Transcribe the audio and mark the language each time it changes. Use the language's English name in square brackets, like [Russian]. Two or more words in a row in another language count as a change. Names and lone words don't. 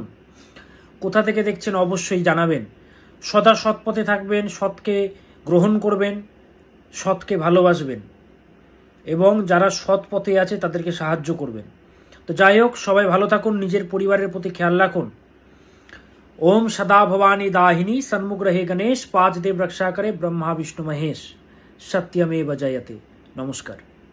[Bangla] কোথা থেকে দেখছেন অবশ্যই জানাবেন। সদা সৎ পথে থাকবেন, সৎকে গ্রহণ করবেন, সৎকে ভালোবাসবেন এবং যারা সৎ পথে আছে তাদেরকে সাহায্য করবেন। তো যাই হোক, সবাই ভালো থাকুন, নিজের পরিবারের প্রতি খেয়াল রাখুন। [Hindi] ओम सदा भवानी दाहिनी सन्मुख रहे गणेश, पांच देव रक्षा करे ब्रह्मा विष्णु महेश, [Sanskrit] सत्यमेव जयते। [Hindi] नमस्कार।